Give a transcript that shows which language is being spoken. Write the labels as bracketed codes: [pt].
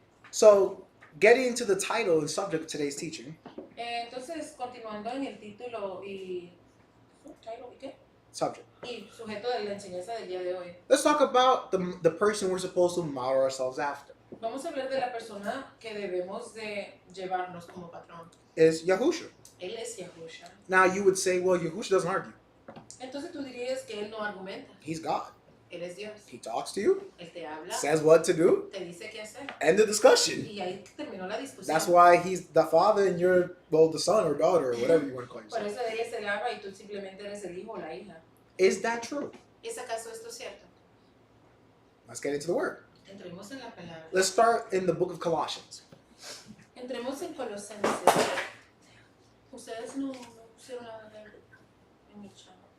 [en] so getting into the title and subject of today's teaching. [es] Entonces, continuando en el título y... ¿Title y qué? [en] Subject. [es] Y sujeto de la enseñanza del día de hoy. [en] Let's talk about the person we're supposed to model ourselves after. [es] Vamos a hablar de la persona que debemos de llevarnos como patrón. [en] Is Yahusha. [es] Él es Yahusha. [en] Now you would say, well, Yahusha doesn't argue. [es] Entonces tú dirías que él no argumenta. [en] He's God. [es] Él es Dios. [en] He talks to you, [es] Él te habla, [en] says what to do, [es] te dice qué hacer. [en] end the discussion. [es] Y ahí terminó la discusión. [en] That's why he's the father and you're, well, the son or daughter or whatever you want to call [es] Por [en] yourself. [es] eso él es el Abba y tú simplemente eres el hijo o la hija. [en] Is that true? [es] ¿Es acaso esto cierto? [en] Let's get into the word. [es] Entremos en la palabra. [en] Let's start in the book of Colossians. [es] Entremos en Colosenses. Ustedes no pusieron nada en mi chat.